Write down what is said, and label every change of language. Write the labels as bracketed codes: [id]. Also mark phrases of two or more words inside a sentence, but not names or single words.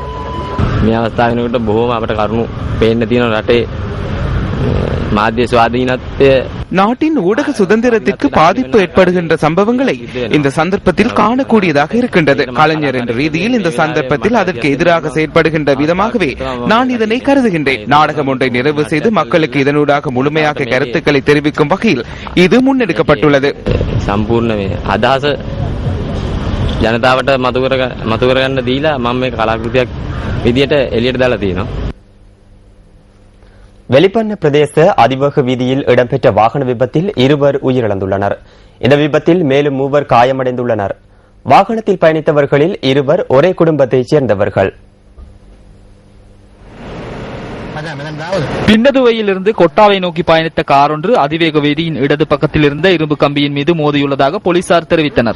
[ta] நாட்டின் ஊடக சுதந்திரத்திற்கு பாதிப்பு ஏற்படுகின்ற சம்பவங்களை இந்த சந்தர்ப்பத்தில் காணக்கூடியதாக இருக்கின்றது. கலைஞர் என்ற ரீதியில் இந்த சந்தர்ப்பத்தில் அதற்கு எதிராக செயற்படுகின்ற விதமாகவே நான் இதனை கருதுகின்றேன். நாடகம் ஒன்றை நிறைவு செய்து மக்களுக்கு இதனூடாக முழுமையாக கருத்துக்களை தெரிவிக்கும் வகையில் இது முன்னெடுக்கப்பட்டுள்ளது. [si] ජනතාවට මතු කරගන්න දීලා මම මේ කලාකෘතියක් විදියට එළියට දාලා තියෙනවා. [ta] வெளிப்பண்ண பிரதேச அதிவேக வீதியில் இடம்பெற்ற வாகன விபத்தில் 2 உயிரிழந்துள்ளனர். இந்த விபத்தில் மேலும் 3 காயமடைந்துள்ளனர். வாகனத்தில் பயணித்தவர்களில் 2 ஒரே குடும்பத்தைச் சேர்ந்தவர்கள். பின்னதுவையிலிருந்து கொட்டாவை நோக்கி பயணித்த கார் ஒன்று அதிவேக வீதியின் இடது பக்கத்தில் இருந்த இரும்பு கம்பியின் மீது மோதியுள்ளதாக போலீசார் தெரிவித்தனர்.